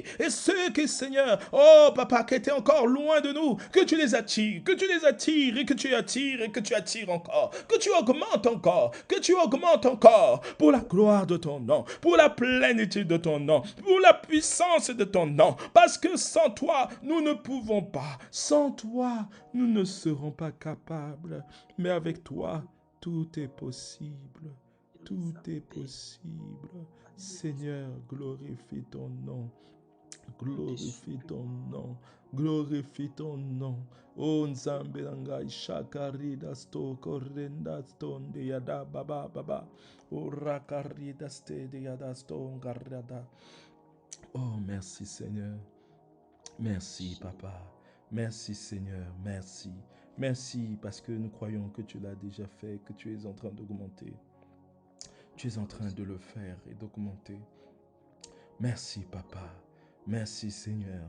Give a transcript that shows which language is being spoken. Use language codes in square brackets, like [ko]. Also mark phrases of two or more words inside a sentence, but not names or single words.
[fr] Et ceux qui, Seigneur, oh papa, qui étaient encore loin de nous, que tu les attires, que tu les attires et que tu attires et que tu attires encore, que tu augmentes encore, pour la gloire de ton nom, pour la plénitude de ton nom, pour la puissance de ton nom, parce que sans toi, nous ne pouvons pas, sans toi, nous ne serons pas capables, mais avec toi, tout est possible, tout est possible. Seigneur, glorifie ton nom. Glorifie ton nom. Glorifie ton nom. Oh Nzambe nanga shakarida sto korenda stonde yada baba baba. Oh rakarida ste de yada sto ngarada. Oh merci Seigneur. Merci Papa. Merci Seigneur. Merci. Merci parce que nous croyons que tu l'as déjà fait, que tu es en train d'augmenter. Tu es en train de le faire et d'augmenter. Merci Papa. Merci Seigneur.